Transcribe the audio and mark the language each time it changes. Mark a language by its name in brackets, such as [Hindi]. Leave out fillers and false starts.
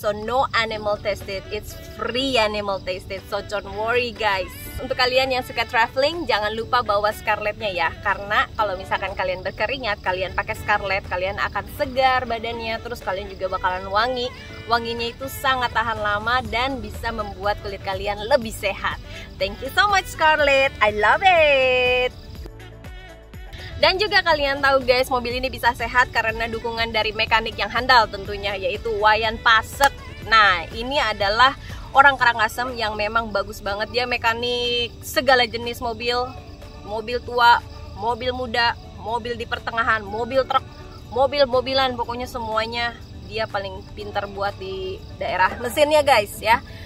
[English] So no animal tested, it's free animal tested. So don't worry guys. [Indonesian] Untuk kalian yang suka traveling, jangan lupa bawa Scarlettnya ya. Karena kalau misalkan kalian berkeringat, kalian pakai Scarlett, kalian akan segar badannya. Terus kalian juga bakalan wangi. Wanginya itu sangat tahan lama dan bisa membuat kulit kalian lebih sehat. [English] Thank you so much Scarlett, I love it. [Indonesian] Dan juga kalian tahu guys, mobil ini bisa sehat karena dukungan dari mekanik yang handal tentunya, yaitu Wayan Pasek. Nah, ini adalah orang Karangasem yang memang bagus banget. Dia mekanik segala jenis mobil, mobil tua, mobil muda, mobil di pertengahan, mobil truk, mobil-mobilan, pokoknya semuanya dia paling pintar buat di daerah mesinnya guys ya.